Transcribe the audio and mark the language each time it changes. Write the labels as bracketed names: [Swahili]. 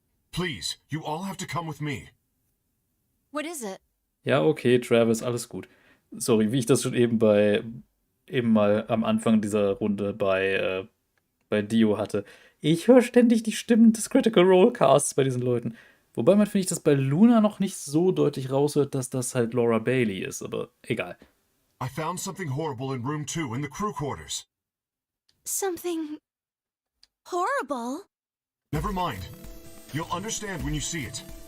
[English] Please, you all have to come with me. What is it? [German] Ja, okay, Travis, alles gut. Sorry, wie ich das schon eben mal am Anfang dieser Runde bei Dio hatte. Ich höre ständig die Stimmen des Critical Role Casts bei diesen Leuten. Wobei man, finde ich, das bei Luna noch nicht so deutlich raushört, dass das halt Laura Bailey ist, aber egal. [English] I found something horrible in room 2 in the crew quarters. Something... horrible? Never mind. You'll understand when you see it.